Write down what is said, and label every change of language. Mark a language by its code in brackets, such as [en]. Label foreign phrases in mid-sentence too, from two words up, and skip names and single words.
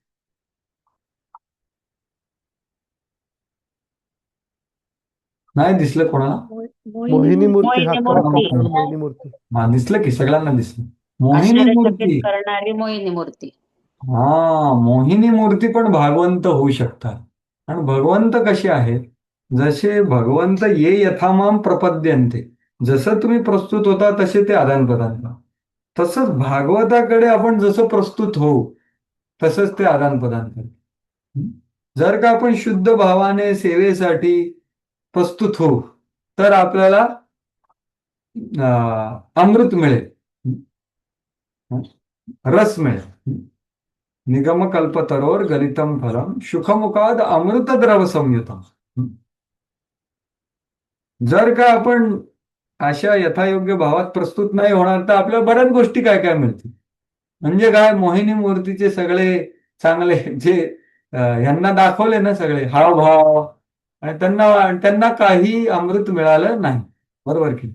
[mr] नाही दिसलं कोणाला? मोहिनी मूर्ती, हा मोहिनी क्रॉस मूर्ती. असणार मोहिनी मूर्ती. हा, दिसलं की सगळ्यांना दिसलं. मोहिनी आश्चर्यचकित मूर्ती. करणारी मोहिनी मूर्ती. हा, मोहिनी मूर्ती पण भागवंत होऊ शकतात. आणि भगवंत कसे आहेत? जसे भगवंत [sa] ये यथामाम प्रपद्यन्ते, [mr] जसं तुम्ही प्रस्तुत होता तसे ते आदान प्रदान करा. तसंच भागवताकडे आपण जसं प्रस्तुत होऊ तसंच ते आदान प्रदान करते. जर का आपण शुद्ध भावाने सेवेसाठी प्रस्तुत होऊ तर आपल्याला अमृत मिळेल, रस मिळेल. [sa] निगम कल्पतरोर गलितम फलम सुखमुखाद अमृत द्रव संयुतम. [mr] जर का आपण अशा यथायोग्य भावात प्रस्तुत नाही होणार तर आपल्याला बऱ्याच गोष्टी काय काय मिळतील. म्हणजे काय, मोहिनी मूर्तीचे सगळे चांगले जे ह्यांना दाखवले ना सगळे हावभाव, आणि त्यांना काही अमृत मिळालं नाही, बरोबर की?